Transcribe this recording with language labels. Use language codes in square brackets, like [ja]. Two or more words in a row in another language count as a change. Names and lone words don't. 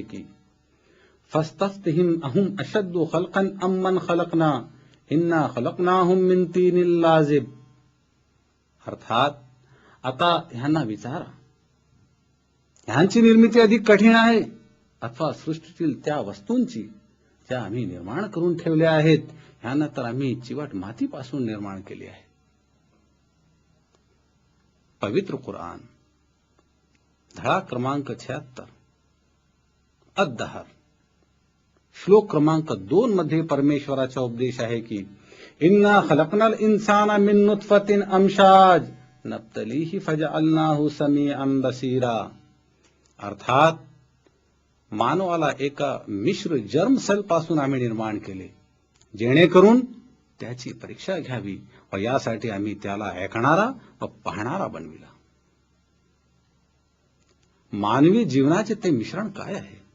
[mr] की [ar] فاستفتهم أهم أشد خلقا أم من خلقنا إنا خلقناهم من طين لازب, [mr] अर्थात आता ह्यांना विचारा, ह्यांची निर्मिती अधिक कठीण आहे अथवा सृष्टीतील त्या वस्तूंची ज्या आम्ही निर्माण करून ठेवल्या आहेत, ह्यांना तर आम्ही चिवट मातीपासून निर्माण केले आहे. पवित्र कुराण धडा क्रमांक 76 अद-दहर श्लोक क्रमांक 2 मध्ये परमेश्वराचा उपदेश आहे की [ar] إنا خلقنا الإنسان من نطفة أمشاج نبتليه فجعلناه سميعا بصيرا, [mr] अर्थात मानवाला एका मिश्र [en] germ cell [mr] पासून आम्ही निर्माण केले जेणेकरून त्याची परीक्षा घ्यावी व यासाठी आम्ही त्याला ऐकणारा व पाहणारा बनविला. मानवी जीवनाचे ते मिश्रण काय आहे?